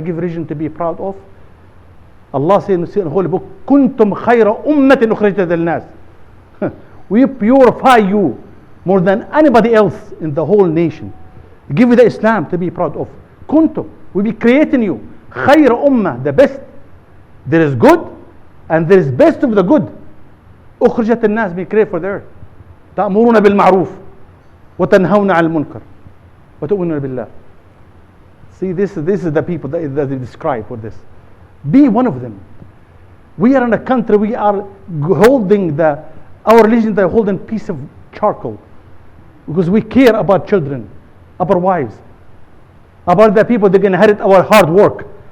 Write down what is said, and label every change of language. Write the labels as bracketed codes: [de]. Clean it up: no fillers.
[en] Give reason to be proud of. Allah says in the Holy Book, [ar] كُنْتُمْ خَيْرَ أُمَّةٍ أُخْرِجَتْ لِلنَّاسِ. [en] We purify you more than anybody else in the whole nation. Give you the Islam to be proud of. Kuntum, we be creating you. Khayr ummah, the best. There is good and there is best of the good. [ar] أخرجت الناس, [en] be created for the earth. [ar] تأمرون بالمعروف وتنهون عن المنكر وتؤمنون بالله. [en] See, this is the people that they describe for this. Be one of them. We are in a country, we are holding our religion, they're holding piece of charcoal. Because we care about children, about wives, about the people that can inherit our hard work.